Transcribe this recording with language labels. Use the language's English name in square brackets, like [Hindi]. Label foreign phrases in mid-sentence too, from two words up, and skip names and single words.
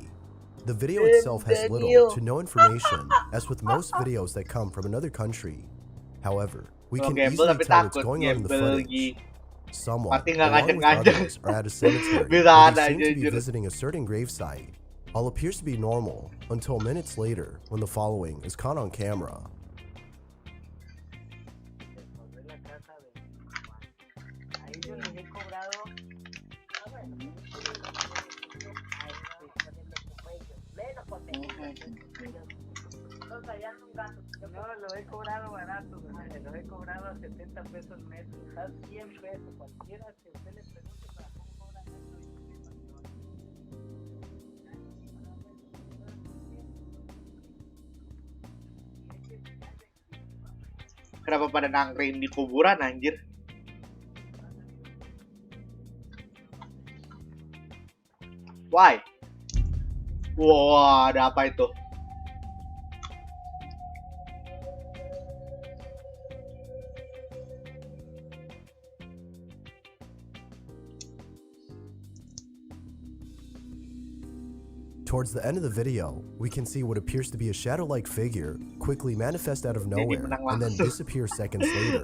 [English] The video itself has little to no information, as with most videos that come from another country. However, we can easily tell what's going on in the footage. Someone, along with others, are at a cemetery where they seem to be visiting a certain gravesite. All appears to be normal until minutes later when the following is caught on camera. [Spanish] No, lo he cobrado barato, lo he cobrado a 70 pesos metro, a 100 pesos, cualquiera que usted le pregunte para cómo cobran esto. [Indonesian] Kenapa pada nangkring di kuburan anjir? [English] Why? [Indonesian] Wah, ada apa itu? [English] Towards the end of the video, we can see what appears to be a shadow-like figure quickly manifest out of nowhere and then disappear seconds later.